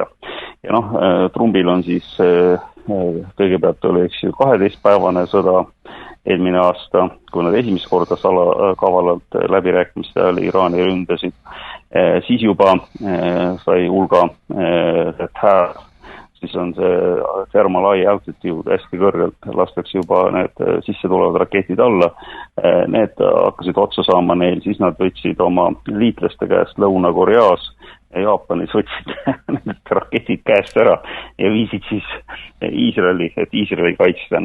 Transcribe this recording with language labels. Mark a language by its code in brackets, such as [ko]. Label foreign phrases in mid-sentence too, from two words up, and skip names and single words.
[et] Ja Trumbil on siis kõigepealt oli 12-päevane sõda eelmine aasta, kui nad esimest korda kavalalt läbirääkimiste ajal Iraani ründasid, siis juba sai hulga siis on see [en] thermal high altitude [et] hästi kõrgelt, lastakse juba need sisse tulevad raketid alla. Need hakkasid otsa saama neil, siis nad võtsid oma liitlaste käest Lõuna-Koreas ja Jaapanis võtsid need raketid käest ära ja viisid siis Iisraeli, et Iisraeli kaitsta.